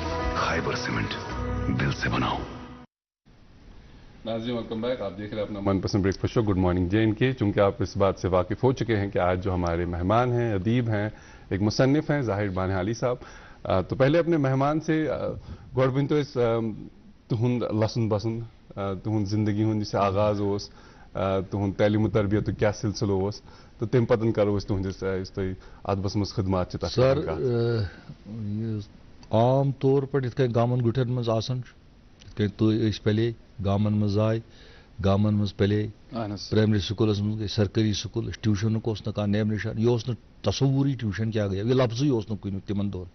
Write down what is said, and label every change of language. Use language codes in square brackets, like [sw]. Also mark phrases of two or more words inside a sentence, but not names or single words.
[ur] خیبر سیمنٹ, دل سے بناؤ. ناظرین [en] welcome back. [ur] آپ دیکھ رہے ہیں اپنا من پسند [en] breakfast show [ur] گڈ مارننگ JNK. چونکہ آپ اس بات سے واقف ہو چکے ہیں کہ آج جو ہمارے مہمان ہیں, ادیب ہیں, ایک مصنف ہیں, ظاہر بانحالی صاحب. تو پہلے اپنے مہمان سے [ks] گۄڈٕ ؤنۍ تو أسۍ تُہُنٛد لسُن بسُن, تُہُنٛد زندگی ہُنٛد یُس آغاز اوس, تُہُنٛد تعلیٖم و تربیتُک کیٛاہ سلسلہٕ اوس, تہٕ تَمہِ پتہٕ کرو أسۍ تُہنٛدِس یُس تۄہہِ ادبس منٛز خدمات چھِ تتھ سر عام طور پٲٹھۍ یِتھ کٔنۍ گامن گُٹھٮ۪ن منٛز آسان چھُ, یِتھ کٔنۍ تُہۍ أسۍ پلے گامن منٛز آے, گامن منٛز پلے, پرائمری سکوٗلس منٛز گٔے سرکٲری سکوٗل, ٹیوٗشنُک اوس نہٕ کانٛہہ نیب نِشان, یہِ اوس نہٕ تصوُری ٹیوٗشن کیٛاہ گٔیو, یہِ لفظٕے اوس نہٕ کُنیُک تِمن دۄہن.